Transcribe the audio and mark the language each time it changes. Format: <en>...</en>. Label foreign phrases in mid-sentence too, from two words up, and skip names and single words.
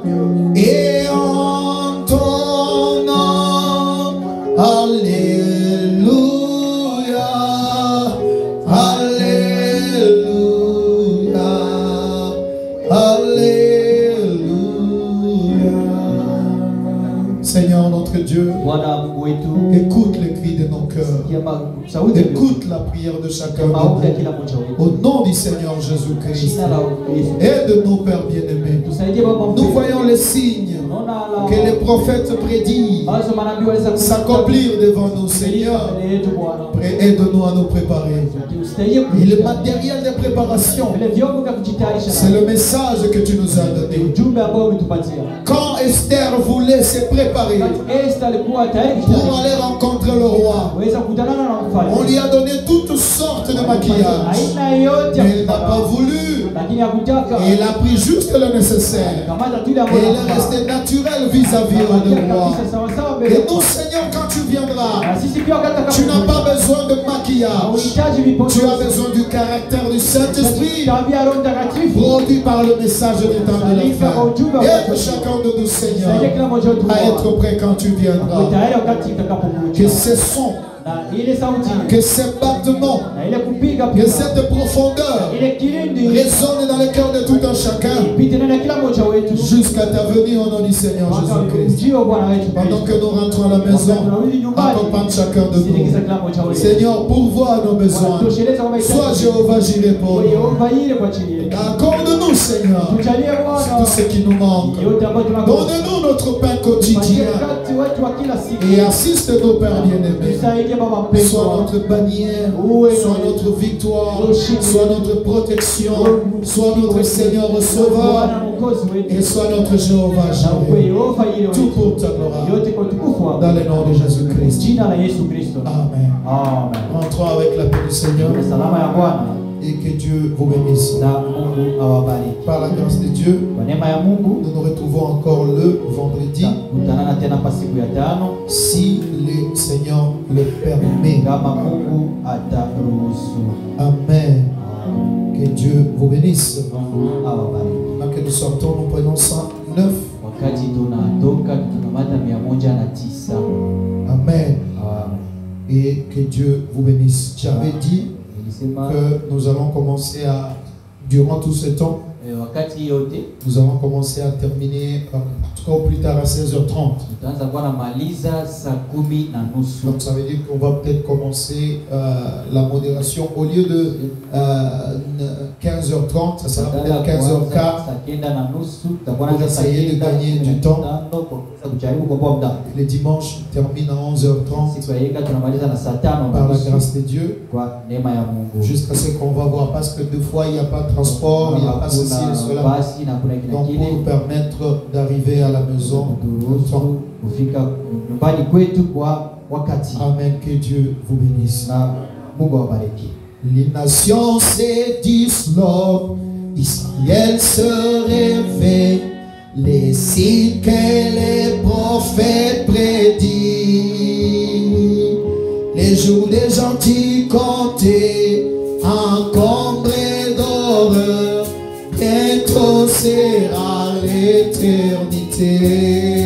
<fr>Et en ton nom, Alléluia. Alléluia. Alléluia. Seigneur notre Dieu,</fr> <sw>Bwana Mungu wetu,</sw> <fr>écoute les cris de nos cœurs.</fr> <sw>sikia sauti yetu.</sw> <fr>Écoute la prière de chacun de</fr> <sw>Maombi ya</sw> <fr>nous.</fr> <sw>kila mmoja wetu.</sw> <fr>Au nom du Seigneur Jésus-Christ.</fr> <sw>Jina la Yesu.</sw> <fr>Aide-nous, Père bien-aimé.</fr> <sw>Tusaidie Baba</sw> <fr>Nous</fr> <sw>mpendwa.</sw> <fr>voyons les signes</fr> <sw>Tunaona</sw> <fr>que les prophètes prédisent</fr> <sw>ambazo manabii waliweza</sw> <fr>s'accomplir devant nous, Seigneur.</fr> <sw>mbele yetu Bwana.</sw> <fr>Aide-nous à nous préparer.</fr> <sw>Tusaidie</sw> <fr>Et le</fr> <sw>kujiandaa.</sw> <fr>matériel de préparation,</fr> <sw>Vile vyombo vya kujitayarisha</sw> <fr>c'est</fr> <sw>navyo.</sw> <fr>le message que tu nous as</fr> <sw>Ni</sw> <fr>donné.</fr> <sw>ujumbe ambao umetupatia.</sw> <fr>Quand Esther voulait se préparer</fr> <sw>Esther alikuwa tayari</sw> <fr>pour aller rencontrer le roi,</fr> <sw>kuweza kutanana na mfalme.</sw> <fr>on lui a donné toutes sortes de maquillage.</fr> <sw>Aina yote</sw> <fr>Mais elle n'a pas voulu.</fr> <sw>lakini hakutaka.</sw> <fr>Et elle a pris juste le nécessaire.</fr> <sw>Kamata tu ile</sw> <fr>Et</fr> <sw>ambayo</sw> <fr>elle est restée naturelle vis-à-vis du roi.</fr> <sw>sawa sawa mbele.</sw> <fr>Et nous, Seigneur, quand tu viendras,</fr> <sw>Na sisi pia wakati</sw> <fr>tu n'as pas besoin de maquillage.</fr> <sw>unahitaji vipodozi.</sw> <fr>Tu as besoin du caractère du Saint-Esprit</fr> <sw>Tabia Roho Mtakatifu.</sw> <fr>produit par le message du temps de la fin. Aide chacun de nous, Seigneur,</fr> <sw>Saidia kila mmoja wetu</sw> <fr>à être prêt quand tu</fr> <sw>Uwe</sw> <fr>viendras.</fr> <sw>tayari wakati utakapokuja.</sw> <fr>Que ces sons,</fr> <sw>Na ile sauti</sw> <fr>que ces battements,</fr> <sw>na ile kupiga</sw> <fr>que</fr> <sw>pia</sw> <fr>cette profondeur</fr> <sw>ile kilindi</sw> <fr>résonne dans le cœur de tout un chacun</fr> <sw>ipite ndani ya kila mmoja wetu</sw> <fr>jusqu'à ta venue au nom du Seigneur</fr> <sw>mpaka</sw> <fr>Jésus-Christ.</fr> <sw>ujio wa Bwana wetu</sw> <fr>Pendant</fr> <sw>Kristo.</sw> <fr>que nous rentrons à la maison,</fr> <sw>Tunarudi nyumbani,</sw> <fr>accompagne chacun de</fr> <sw>sindikiza</sw> <fr>nous.</fr> <sw>kila mmoja wetu.</sw> <fr>Seigneur, pourvois nos besoins.</fr> <sw>Wanatosheleza kwa mahitaji.</sw> <fr>Sois Jéhovah Jireh pour</fr> <sw>Kwa</sw> <fr>nous.</fr> <sw>Yehova ile kwa chini yetu.</sw> <fr>Accorde-nous, Seigneur,</fr> <sw>Tujalie Bwana</sw> <fr>tout ce qui nous manque.</fr> <sw>yote ambayo tunakosa.</sw> <fr>Donne-nous notre pain</fr> <sw>Patia</sw> <fr>quotidien</fr> <sw>wakati wetu wa kila siku.</sw> <fr>et assiste nos pères bien-aimés.</fr> <sw>Tusaidie Baba</sw> <fr>Sois</fr> <sw>mpendwa.</sw> <fr>notre bannière, sois notre victoire, sois notre protection, sois notre Seigneur Sauveur</fr> <sw>Bwana Mwokozi wetu.</sw> <fr>et sois notre Jéhovah Na ukwe Jireh.</fr> <sw>Yehova ile</sw> <fr>Tout</fr> <sw>wetu.</sw> <fr>pour ta gloire.</fr> <sw>Yote kwa utukufu wako.</sw> <fr>Dans le nom de Jésus-Christ.</fr> <sw>Jina la Yesu Kristo.</sw> <fr>Amen.</fr> <sw>Amen.</sw> <fr>Rentrons avec la paix du Seigneur</fr> <sw>Kwa salama ya Bwana</sw> <fr>et que Dieu vous bénisse.</fr> <sw>na Mungu awabariki.</sw> <fr>Par la grâce de Dieu,</fr> <sw>Kwa neema ya Mungu</sw> <fr>nous nous retrouvons encore le vendredi,</fr> <sw>tutakutanana tena pa siku ya tano</sw> <fr>si le Seigneur le permet.</fr> <sw>kama Mungu ataruhusu.</sw> <fr>Amen. Que Dieu vous bénisse.</fr> <sw>Mungu awabariki.</sw> <fr>Maintenant que nous sortons, nous prenons 109.</fr> <sw>Wakati tunatoka tunamata 109.</sw> <fr>Amen.</fr> <sw>Amen.</sw> <fr>Et que Dieu vous bénisse. J'avais dit</fr> <sw>Nilisema</sw> <fr>que nous allons commencer à, durant tout ce temps,</fr> <sw>wakati yote</sw> <fr>nous allons commencer à terminer, en tout cas au plus tard à 16h30.</fr> <sw>tutaanza kuwa namaliza saa 10:30.</sw> <fr>Donc ça veut dire qu'on va peut-être commencer la modération au lieu de 15h30, ça sera peut-être 15h15.</fr> <sw>Saa 9:30 tutakuwa</sw> <fr>Pour essayer de gagner du temps.</fr> <sw>kujaribu kuokoa muda.</sw> <fr>Les dimanches terminent à 11h30</fr> <sw>Siku ya Ika tunamaliza na saa 5:00</sw> <fr>par la grâce de Dieu,</fr> <sw>kwa neema ya Mungu.</sw> <fr>jusqu'à ce qu'on va voir, parce que deux fois il n'y a pas de transport, il n'y a pas ceci et cela.</fr> <sw>Basi na kuna kile</sw> <fr>Donc pour</fr> <sw>kile</sw> <fr>nous permettre d'arriver à la maison au temps.</fr> <sw>turuhusu kufika nyumbani kwetu kwa wakati.</sw> <fr>Amen, que Dieu vous bénisse.</fr> <sw>Na Mungu awabariki.</sw> <fr>Les nations se disloquent, Israël se réveille, les signes que les prophètes prédisent, les jours des gentils comptés, encombrés d'horreur, bientôt sera l'éternité.</fr>